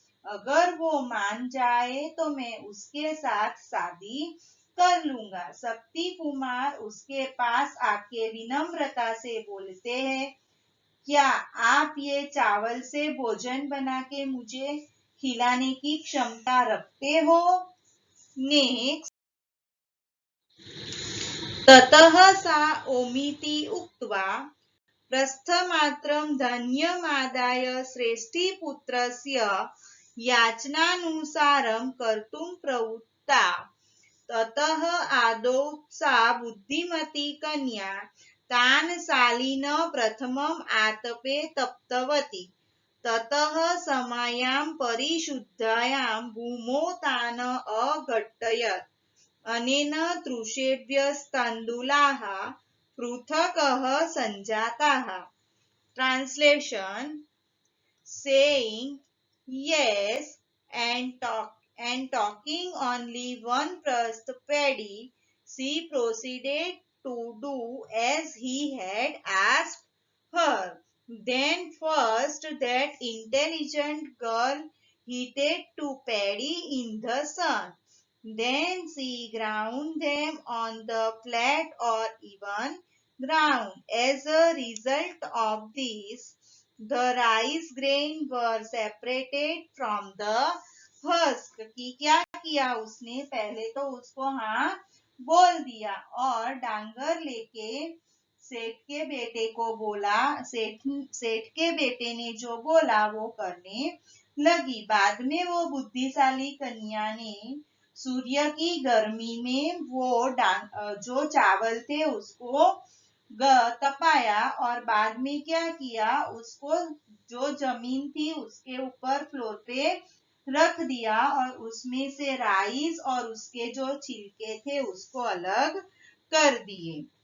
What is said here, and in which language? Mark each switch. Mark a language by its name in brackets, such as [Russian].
[Hindi] अगर वो मान जाए तो मैं उसके साथ शादी कर लूंगा. शक्ति कुमार उसके पास आके विनम्रता से बोलते हैं, क्या आप ये चावल से भोजन बना के मुझे खिलाने की क्षमता रखते हो? [English] Next. [Sanskrit] ततः सा ओमिति उक्त्वा प्रस्थमात्रं धन्यमादाय श्रेष्ठीपुत्रस्य याचनानुसारं कर्तुं प्रवृत्ता. ततः आदौ सा बुद्धिमती कन्या तान् शालीन प्रथमम् आतपे तप्तवती. ततः समायां परिशुद्धायां भूमौ तान् अघट्टयत्. अनेन तृषेभ्यस्तण्डुलाः पृथकः सञ्जाताः. [English] Translation. Saying yes and talking only one crust paddy, she proceeded to do as he had asked her. Then first that intelligent girl heated two paddy in the sun. Then she ground them on the flat or even ground. As a result of this, the rice grain were separated from the husk. [Hindi] कि क्या किया उसने, पहले तो उसको हाँ बोल दिया और डांगर लेके सेठ के बेटे को बोला. सेठ के बेटे ने जो बोला वो करने लगी. बाद में वो बुद्धिशाली कन्या ने सूर्य की गर्मी में वो जो चावल थे उसको तपाया और बाद में क्या किया, उसको जो जमीन थी उसके ऊपर फ्लोर पे रख दिया और उसमें से राइस और उसके जो छिलके थे उसको अलग कर दिए.